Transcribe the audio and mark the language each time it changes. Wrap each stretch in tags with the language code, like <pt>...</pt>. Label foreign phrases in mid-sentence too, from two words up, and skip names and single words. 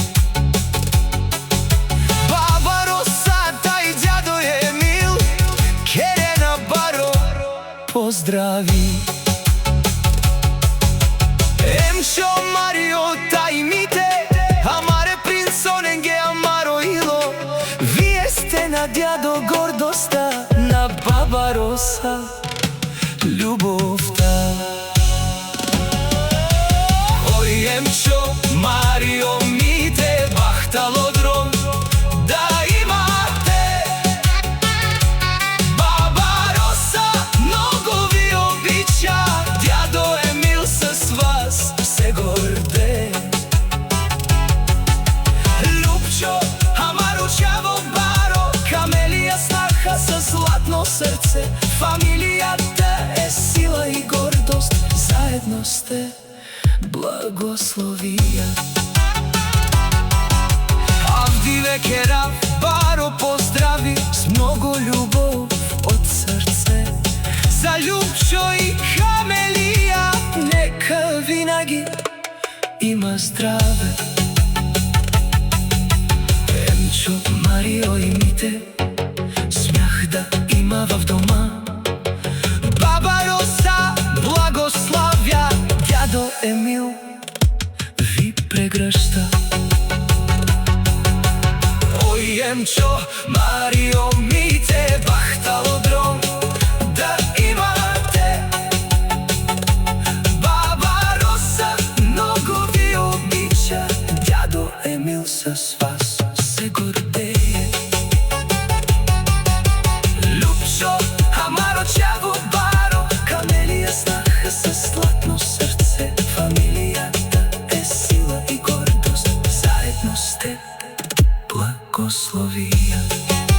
<bg>Баба Росата и дядо Емил</bg> <rom>Керена баро</rom> <bg>поздрави.</bg> <rom>Емчо Марио тајмите, амаре принцоненге амаро ило.</rom> <mk>Вие сте на дядо гордоста, на баба Роса љубовта.</mk> <rom>Ој Емчо Марио ми те бахтало дром,</rom> <mk>да имате. Баба Роса многу ви обича, дядо Емил с вас се гордее. Љупчо,</mk> <rom>амаро чаво баро,</rom> <mk>камелија снаха с златно срце. Фамилијата е сила и гордост, заедно сте благословија. Авдиве Керам баро поздрави с многу љубов од срце.</mk> <bg>За Љупчо и Камелија нека винаги има здраве. Емчо Марио и Мите смях да има в дома. Баба Роса благославя, дядо Емил ви прегръща.</bg> <rom>Ој Емчо Марио ми те бахтало дром,</rom> <mk>да имате. Баба Роса многу ви обича, дядо Емил с вас се гордее. Љупчо,</mk> <rom>амаро чаво баро,</rom> <mk>камелија снаха с златно срце. Фамилијата е сила и гордост, заедно сте благословија.</mk>